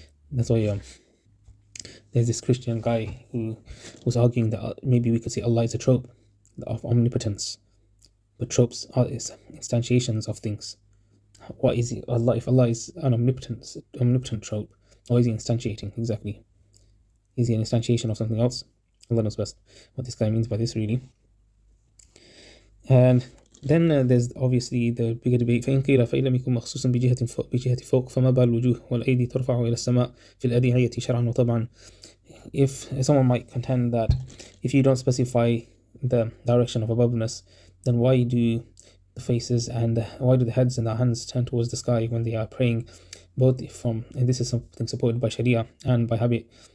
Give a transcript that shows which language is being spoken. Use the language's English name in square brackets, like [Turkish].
[English] That's why there's this Christian guy who was arguing that maybe we could say Allah is a trope of omnipotence, but tropes are instantiations of things. What is Allah? If Allah is an omnipotent trope, or is he instantiating exactly? Is he an instantiation of something else? Allah knows best what this guy means by this, really. And then there's obviously the bigger debate. [Arabic] فإن قيل فإن لم يكن مخصوصا بجهة فوق فما بال الوجوه والأيدي ترفع إلى السماء في الأدعية شرعا وطبعا. [English] If someone might contend that if you don't specify the direction of aboveness, then why do the faces and why do the heads and the hands turn towards the sky when they are praying? Both from, and this is something supported by Sharia and by habit.